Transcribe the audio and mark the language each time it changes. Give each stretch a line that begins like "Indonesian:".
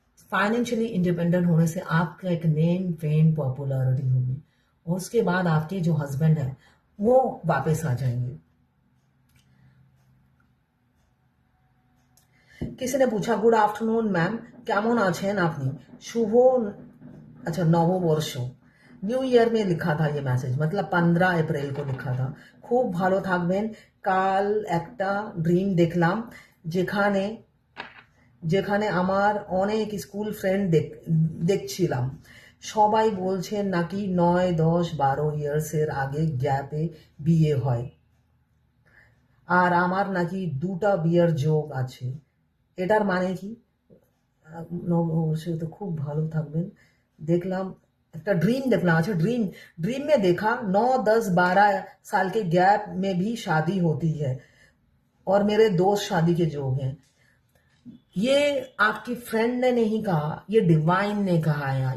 Hindi: Financially independent होने से आपका एक नेम, फेम, पॉपुलैरिटी होगी और उसके बाद आपके जो हस्बैंड है वो वापस आ जाएंगे। किसी ने पूछा, गुड आफ्टरनून मैम,
Bangla: কেমন আছেন আপনি?
Hindi: শুভ, अच्छा, নববর্ষ, নিউ ইয়ার में लिखा था ये मैसेज, मतलब 15 अप्रैल को लिखा था।
Bangla: খুব ভালো থাকবেন। কাল একটা ড্রিম দেখলাম যেখানে যেখানে আমার অনেক স্কুল ফ্রেন্ড দেখছিলাম, সবাই বলছেন নাকি 9, 10, 12 ইয়ার্সের আগে গ্যাপে বিয়ে হয় আর আমার নাকি 2টা বিয়ের যোগ আছে। এটার মানে কি? নববর্ষে তো খুব ভালো থাকবেন। দেখলাম একটা
Hindi: ड्रीम देखना, अच्छा ड्रीम में देखा 9, 10, 12 साल के गैप में भी शादी होती है और मेरे दोस्त शादी के जोग हैं। ये आपकी फ्रेंड ने नहीं कहा, ये डिवाइन ने कहा है।